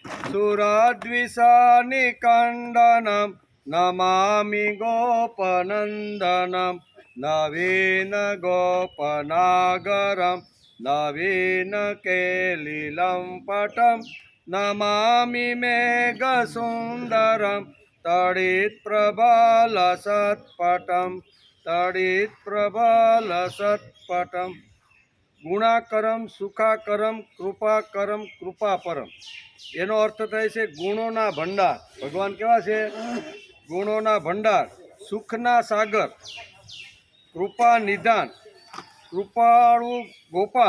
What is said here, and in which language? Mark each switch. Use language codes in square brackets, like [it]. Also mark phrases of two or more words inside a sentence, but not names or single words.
[sa] सुरद्विषनिकण्डनं नमामि गोपनन्दनं नवीन गोपनागरं नवीन केलिलं पटं नमामि मेघसुन्दरं तडित्प्रबलसत्पटं तडित्प्रबलसत्पटं। गुणाकरम सुखाकरम कृपाकरम कृपापरम [gu] એનો અર્થ થાય છે ગુણોના ભંડાર. ભગવાન કેવા છે? ગુણોના ભંડાર, સુખના સાગર, કૃપા નિધાન, કૃપાળુ ગોપાળ.